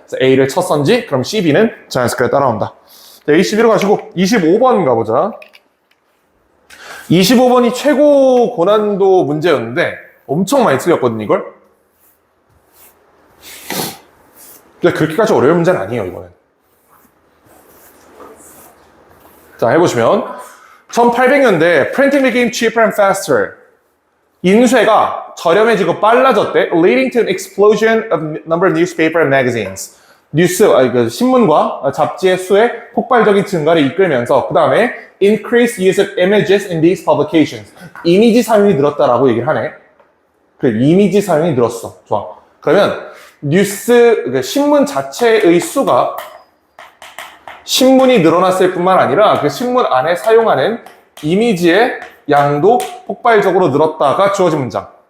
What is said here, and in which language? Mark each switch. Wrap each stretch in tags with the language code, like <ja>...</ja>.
<ko>그래서 A를 첫 선지, 그럼 C, B는 자연스럽게 따라온다. 자, A12로 가시고 25번 가보자. 25번이 최고 고난도 문제였는데 엄청 많이 틀렸거든 이걸. 근데 그렇게까지 어려운 문제는 아니에요 이거는. 자, 해보시면</ko> <en>1800년대 printing became cheaper and faster.</en> <ko>인쇄가 저렴해지고 빨라졌대.</ko> <en>leading to an explosion of number of newspaper and magazines.</en> <ko>신문과 잡지의 수의 폭발적인 증가를 이끌면서 그 다음에</ko> <en>increased use of images in these publications.</en> <ko>이미지 사용이 늘었다라고 얘기를 하네. 그래, 이미지 사용이 늘었어. 좋아. 그러면 신문 자체의 수가 신문이 늘어났을 뿐만 아니라 그 신문 안에 사용하는 이미지의 양도 폭발적으로 늘었다가 주어진 문장.</ko>